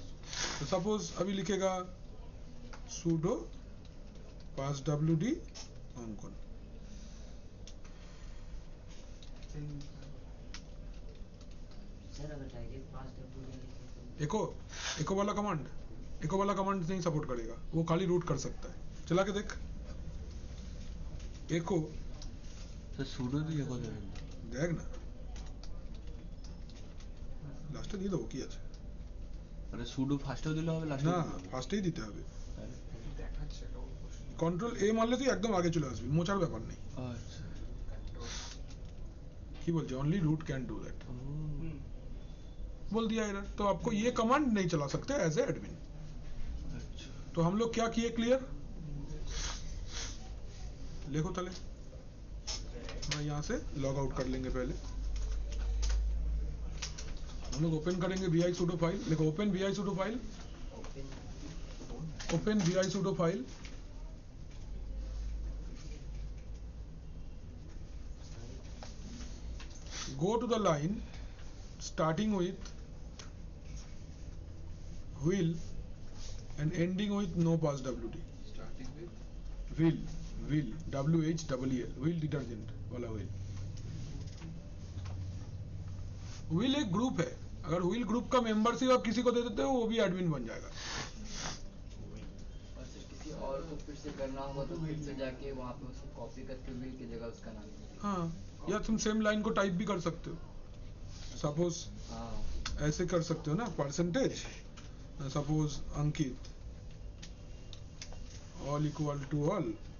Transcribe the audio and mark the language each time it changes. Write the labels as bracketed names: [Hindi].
[Hindi] तो सपोज अभी लिखेगा sudo passwd अंकन सर अगर डायरेक्ट पास एको वाला कमांड नहीं सपोर्ट करेगा वो खाली रूट कर सकता है। चला के देख एको [Bangla] तो sudo দিয়ে কত দেখ না লাস্টে দিয়ে দেবো কি আছে মানে sudo ফার্স্টেও দিলে হবে লাস্টে না ফার্স্টেই দিতে হবে কন্ট্রোল এ মারলে তুই একদম আগে চলে আসবি মোচার ব্যাপার নেই। আচ্ছা কি বলছে only [Hindi] root can do that बोल दिया एरर। तो आपको ये कमांड नहीं चला सकते एज ए एडमिन। तो हम लोग क्या किए क्लियर लिखो तले मैं यहाँ से लॉग आउट कर लेंगे पहले। हम लोग ओपन करेंगे vi sudo फाइल लिखो open vi sudo file open vi sudo file [English] go to the line starting with wheel and ending with no pass wd [Hindi] starting with wheel WHEEL wheel detergent वाला wheel। wheel एक group है अगर wheel group का membership आप किसी को दे देते हो वो भी एडमिन बन जाएगा। और किसी और को फिर से करना होगा तो फिर से जाके वहाँ पे उसको कॉपी करके wheel की जगह उसका नाम हाँ या तुम सेम लाइन को टाइप भी कर सकते हो सपोज ऐसे कर सकते हो ना percentage suppose Ankit all equal to all